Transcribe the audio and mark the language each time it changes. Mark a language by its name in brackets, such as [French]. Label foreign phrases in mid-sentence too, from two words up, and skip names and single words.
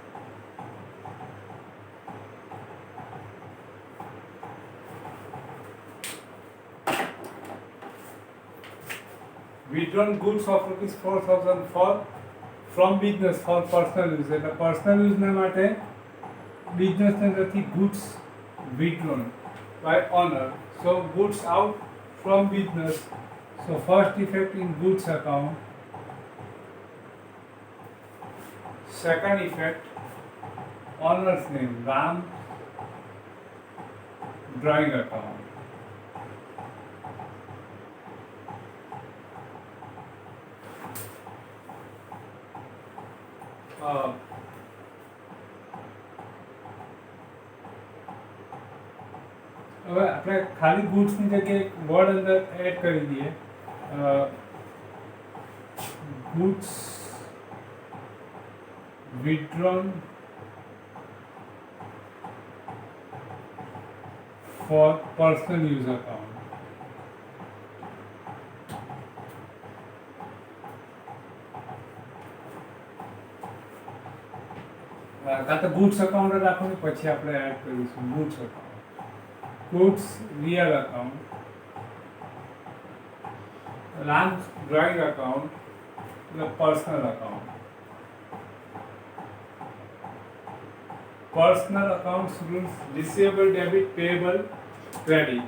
[English] Withdrawn goods of rupees 4,000 from business for personal use. [Gujarati] એટલે [English] personal use [Gujarati] ના માટે business ની અંદરથી [English] goods withdrawn by owner. So goods out from business. So first effect in goods account. Second effect, owner's name, Ram drawing account. [Gujarati] હવે આપણે ખાલી ગુડ્સની જગ્યાએ વર્ડ અંદર એડ કરી દઈએ [English] goods withdrawn for personal use account. [Gujarati] કાં તો [English] goods account [Gujarati] રાખવાનું પછી આપણે એડ કરીશું [English] goods account. Goods real account, Ram's drawing account, the personal account. Personal accounts rules receivable debit, payable credit.